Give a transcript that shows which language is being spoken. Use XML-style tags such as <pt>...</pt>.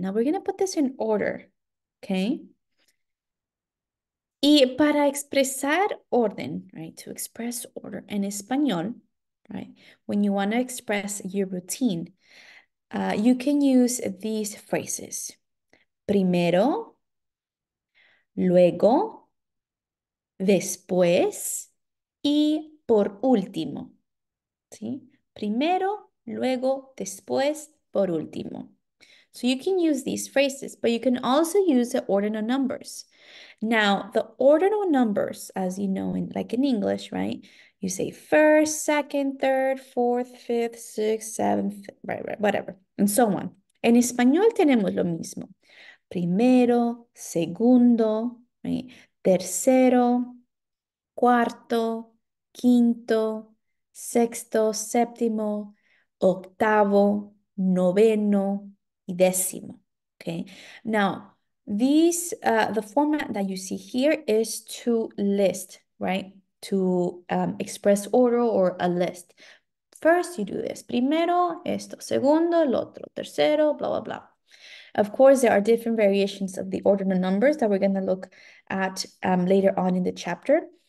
<en>Now we're going to put this in order. Okay?</en> <es>Y para expresar orden,</es> <en>right? To express order</en> <es>en español,</es> <en>right? When you want to express your routine, you can use these phrases.</en> <es>Primero, luego, después y por último. ¿Sí? Primero, luego, después, por último.</es> <en>So you can use these phrases, but you can also use the ordinal numbers. Now, the ordinal numbers, as you know, like in English, right? You say first, second, third, fourth, fifth, sixth, seventh, right, whatever, and so on.</en> <es>En español tenemos lo mismo. Primero, segundo, right? Tercero, cuarto, quinto, sexto, séptimo, octavo, noveno, y décimo.</es> <en>Okay. Now, the format that you see here is to list, right? To express order or a list. First, you do this.</en> <es>Primero, esto. Segundo, el otro. Tercero, blah, blah, blah.</es> <en>Of course, there are different variations of the ordinal numbers that we're going to look at later on in the chapter.</en>